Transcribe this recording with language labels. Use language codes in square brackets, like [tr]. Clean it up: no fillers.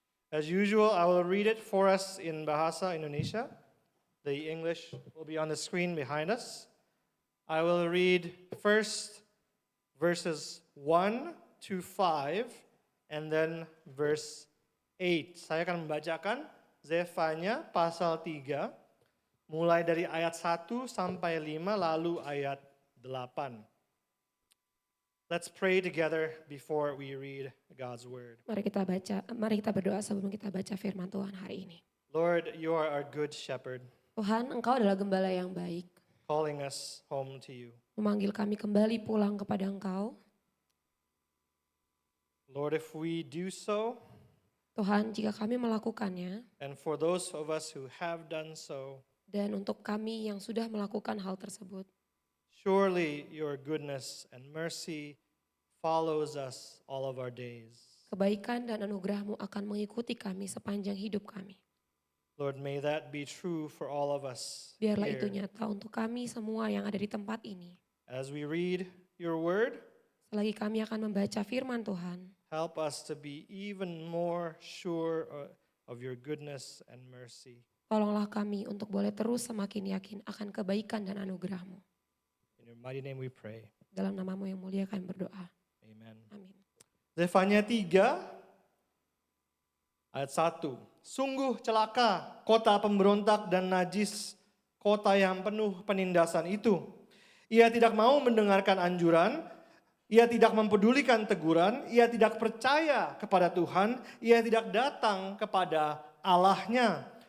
[en] As usual, I will read it for us in Bahasa Indonesia. The English will be on the screen behind us. I will read first verses 1 to 5 and then verse 8. [id] Saya akan membacakan Zephaniah pasal 3 mulai dari ayat 1 sampai 5 lalu ayat 8. [en] Let's pray together before we read God's word. [id] Mari kita berdoa sebelum kita baca firman Tuhan hari ini. [en] Lord, you are our good shepherd, [id] Tuhan, Engkau adalah gembala yang baik, [en] calling us home to you. [id] memanggil kami kembali pulang kepada Engkau. [en] Lord, if we do so, [id] Tuhan, jika kami melakukannya, [en] and for those of us who have done so, [id] dan untuk kami yang sudah melakukan hal tersebut, [en] surely your goodness and mercy follows us all of our days. [id] kebaikan dan anugerah-Mu akan mengikuti kami sepanjang hidup kami. [en] Lord, may that be true for all of us [id] Biarlah [en] here. [id] itu nyata untuk kami semua yang ada di tempat ini. [en] As we read your word, [id] Selagi kami akan membaca firman Tuhan, [en] help us to be even more sure of your goodness and mercy. [id] tolonglah kami untuk boleh terus semakin yakin akan kebaikan dan anugerah-Mu. [en] In your mighty name we pray. [id] Dalam nama-Mu yang mulia kami berdoa. [en] Amen. [id] Amin. Zephaniah 3 ayat 1. Sungguh celaka kota pemberontak dan najis, kota yang penuh penindasan itu. Ia tidak mau mendengarkan anjuran, ia tidak mempedulikan teguran, ia tidak percaya kepada Tuhan, ia tidak datang kepada Allahnya.